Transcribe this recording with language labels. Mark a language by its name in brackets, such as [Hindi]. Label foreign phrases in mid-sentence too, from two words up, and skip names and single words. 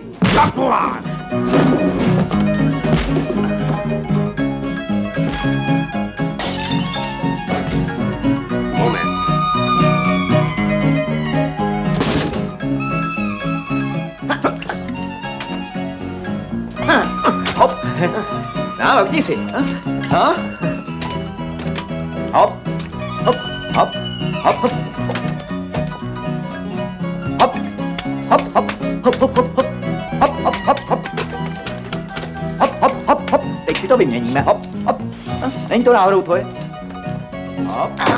[Czech] Tak voláš! Moment. Hop. No, lokni si. No. Hop. Hop. Hop. Hop. Hop. Hop. Hop. Hop. Hop, hop, hop, hop. Hop, hop, hop, hop. Hop, hop, hop, hop. Teď si to vyměníme. Hop, hop. Není to náhodou tvoje? Hop.